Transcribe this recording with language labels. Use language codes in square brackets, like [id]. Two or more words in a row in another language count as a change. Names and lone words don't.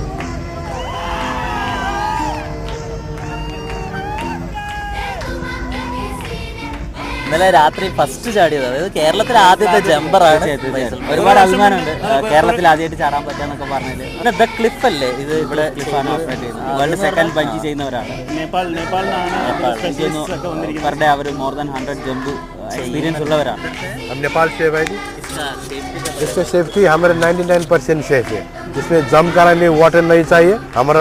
[ml] ഇന്നലെ രാത്രി ഫസ്റ്റ് ചാടിയത്, അതായത് കേരളത്തിലെ ആദ്യത്തെ ജമ്പറാണ്. ഒരുപാട് അഭിമാനമുണ്ട് കേരളത്തിൽ ആദ്യമായിട്ട് ചാടാൻ പറ്റാന്നൊക്കെ പറഞ്ഞത്. പിന്നെ ദ ക്ലിഫ് അല്ലേ ഇത്? ഇവിടെ ക്ലിഫാണ് ഓപ്പറേറ്റ് ചെയ്യുന്നത്. [en] world second [ml] ബഞ്ചി ചെയ്യുന്നവരാണ്. [en] per day our more than 100 jump experience उल्लवराണ്. [hi] हम नेपाल से है भाई जी. इसमें सेफ्टी हमारे 99% सेफ है. इसमें जंप कराने वाटर नहीं चाहिए. हमारा